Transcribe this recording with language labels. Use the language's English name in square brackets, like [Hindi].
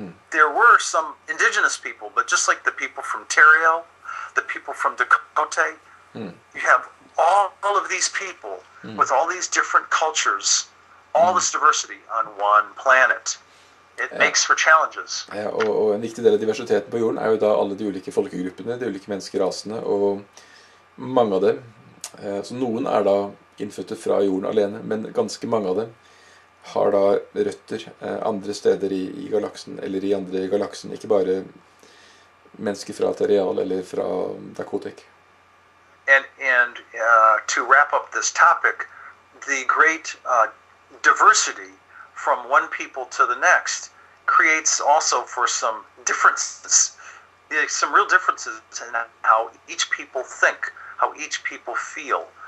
[English] There were some indigenous people, but just like the people from Terriel, the people from Dakota, you have all of these people with all these different cultures, all this diversity on one planet. It makes for challenges. [Norwegian] Ja, og en viktig del av diversiteten på jorden er jo da alle de ulike folkegruppene, de ulike menneskerasene, og mange av dem, så noen er da innfødte fra jorden alene, men ganske mange av dem har da røtter andre steder i galaksen, eller i andre galaksen, ikke bare mennesker fra Terrial eller fra Dakota. [English] And to wrap up this topic, the great diversity from one people to the next creates also for some differences, some real differences in how each people think, how each people feel.